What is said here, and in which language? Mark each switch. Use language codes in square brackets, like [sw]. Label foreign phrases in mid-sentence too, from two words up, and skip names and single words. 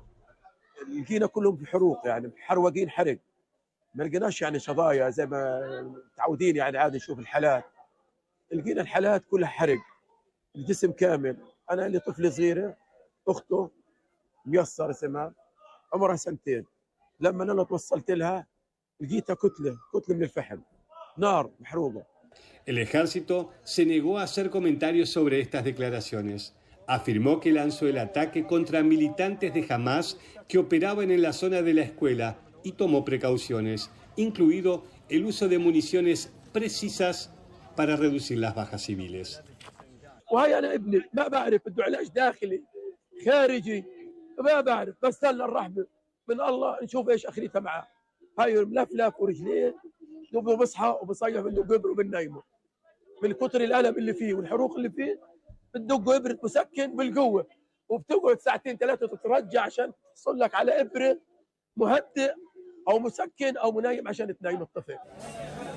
[ar] لقينا كلهم في حروق يعني محروقين حرق. ما لقيناش يعني شظايا زي ما متعودين يعني عادي نشوف الحالات. لقينا الحالات كلها حرق الجسم كامل. انا لي طفله صغيره اخته ميسر اسمها عمرها 2 سنين. لما انا توصلت لها لقيتها كتله من الفحم نار محروقه. [es] El ejército se negó a hacer comentarios sobre estas declaraciones. Afirmó que lanzó el ataque contra militantes de Hamas que operaban en la zona de la escuela y tomó precauciones, incluido el uso de municiones precisas para reducir las bajas civiles. [ar] وهي انا ابني ما بعرف بده علاج داخلي خارجي ما بعرف بس استنى الرحمه من الله نشوف ايش اخرتها معاه. هاي ملفلف ورجلين دوبه بصحى وبصيح بده قبر وبنايمه من كثر الالم اللي فيه والحروق اللي فيه بتدق ابره مسكن بالقوه وبتقعد ساعتين ثلاثه تترجع عشان تحصل لك على ابره مهدئ او مسكن او منايم عشان تنايم الطفل.